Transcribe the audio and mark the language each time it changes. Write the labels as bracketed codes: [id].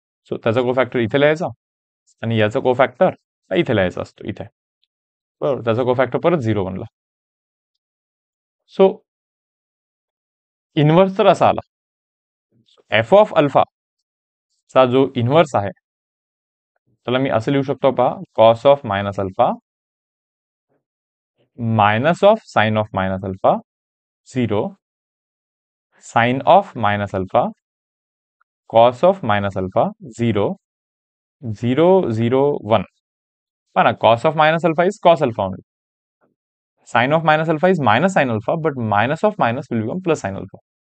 [mr] So त्याचा कोफॅक्टर इथे लिहायचा आणि याचा कोफॅक्टर इथे लिहायचा असतो इथे. बरोबर. त्याचा कोफॅक्टर परत 0 बनला. सो इन्व्हर्स तर असा आला. एफ ऑफ अल्फा चा जो इन्व्हर्स आहे त्याला मी असं लिहू शकतो पहा. [en] Cos of minus alpha minus of sine of minus alpha 0 sine of minus alpha cos of minus alpha 0 0 0 1. [mr] पहा ना, [en] Cos of minus alpha is cos alpha only. Sine of minus alpha is minus sine alpha but minus of minus will become plus sine alpha.